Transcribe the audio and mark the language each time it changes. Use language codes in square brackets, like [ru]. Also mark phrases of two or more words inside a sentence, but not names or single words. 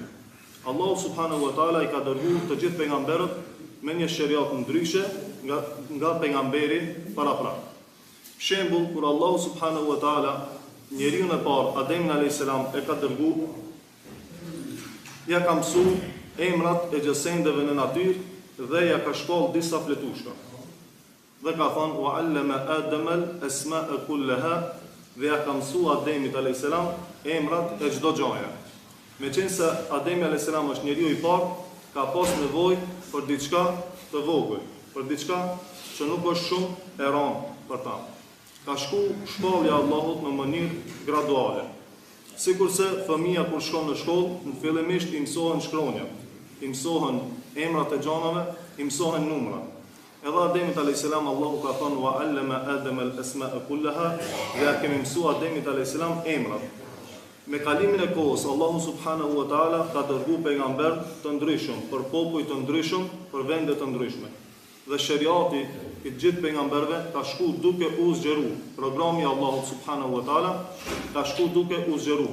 [sq] Allahu [ar] سبحانه وتعالى [sq] i ka dërguar të gjithë pejgamberët me një sheriat ndryshe nga pejgamberi paraprak. Shembull, kur Allahu [ar] سبحانه وتعالى [sq] njeriu e parë Ademin [ar] عليه السلام [sq] e ka dërguar, ja ka mësuar emrat e gjësendeve në natyrë dhe ja ka shkoll disa fletushka. Dhe ka thënë [ar] وعلم آدم الأسماء كلها, [sq] dhe ja ka mësuar Ademit [ar] عليه السلام [sq] emrat e çdo gjaje. Meqense Ademi [ar] عليه السلام [sq] është njeriu i parë, ka pas nevojë për diçka të vogël, për diçka që nuk është shumë e rëndë për ta. Ka shku shkollja Allahut në mënyrë graduale. Sikurse fëmia kur shkon në shkollë, në fillimisht i mësohen shkronjat, i mësohen emrat e gjanave, i mësohen numrat. Edhe Ademit [ar] عليه السلام [sq] Allahu ka thënë [ar] وعلم آدم الأسماء كلها, [sq] dhe ja kemi mësuar Ademit [ar] عليه السلام [sq] emrat. Me kalimin e kohës, Allahu [ar] سبحانه وتعالى [sq] ka dërguar pejgamber të ndryshëm për popull të ndryshëm, për vende të ndryshme. Dhe sheriati i gjithë pejgamberëve ka shku duke u zgjeruar. Programi i Allahut [ar] سبحانه وتعالى [sq] ka shku duke u zgjeruar.